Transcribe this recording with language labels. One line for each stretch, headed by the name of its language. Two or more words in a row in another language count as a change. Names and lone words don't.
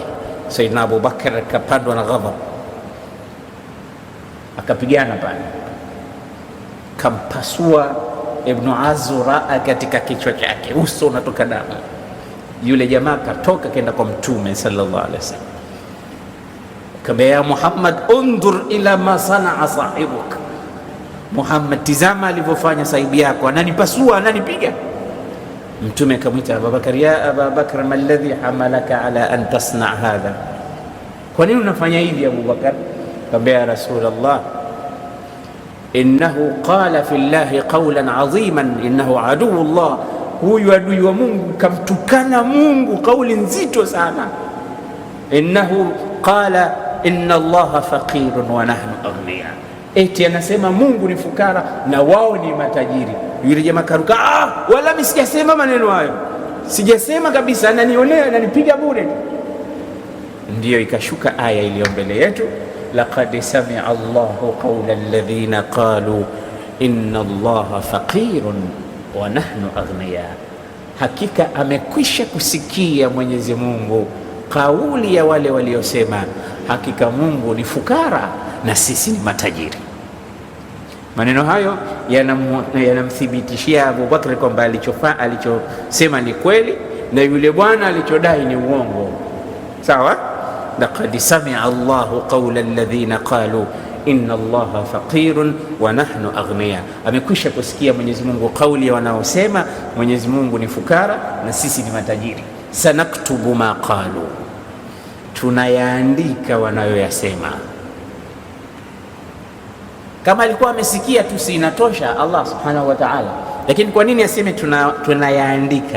Swahili: Saidina Abu Bakar akapandwa na ghadhab, akapigana pale, kampasua Ibn Azura katika kichwa chake, uso unatoka damu. Yule jamaa katoka kenda kwa Mtume
Arabic: صلى الله عليه وسلم,
Swahili: akamwambia,
Arabic: يا محمد، انظر إلى ما صنع صاحبك,
Swahili: Muhammad, tizama alivyofanya sahibu yako, ananipasua, ananipiga. Mtume akamwita Abu Bakar,
Arabic: يا أبا بكر، ما الذي حملك على أن تصنع هذا,
Swahili: kwa nini unafanya hivi Abu Bakar? Akamwambia,
Arabic: يا رسول الله، إنه قال في الله قولا عظيما إنه عدو الله,
Swahili: huyu adui wa Mungu kamtukana Mungu kauli nzito sana.
Arabic: إنه قال إن الله فقير ونحن أغنياء,
Swahili: eti anasema Mungu ni fukara na wao ni matajiri. Yule jamaa karuka, wala mimi sijasema maneno hayo, sijasema kabisa, ananionea, ananipiga bure. Ndiyo ikashuka aya iliyo mbele yetu,
Arabic: لقد سمع الله قول الذين قالوا إن الله فقير ونحن أغنياء,
Swahili: hakika amekwisha kusikia Mwenyezi Mungu kauli ya wale waliosema hakika Mungu ni fukara na sisi ni matajiri. Maneno hayo yanamthibitishia Abu Bakr kwamba alichosema ni kweli na yule bwana alichodai ni uongo. Sawa?
Arabic: لقد سمع الله قول الذين قالوا إن الله فقير ونحن أغنياء,
Swahili: amekwisha kusikia Mwenyezi Mungu kauli ya wanaosema Mwenyezi Mungu ni fukara na sisi ni matajiri.
Arabic: سنكتب ما قالوا,
Swahili: tunayaandika wanayoyasema. Kama alikuwa amesikia tu si inatosha Allah
Arabic: سبحانه وتعالى,
Swahili: lakini kwa nini aseme tunayaandika?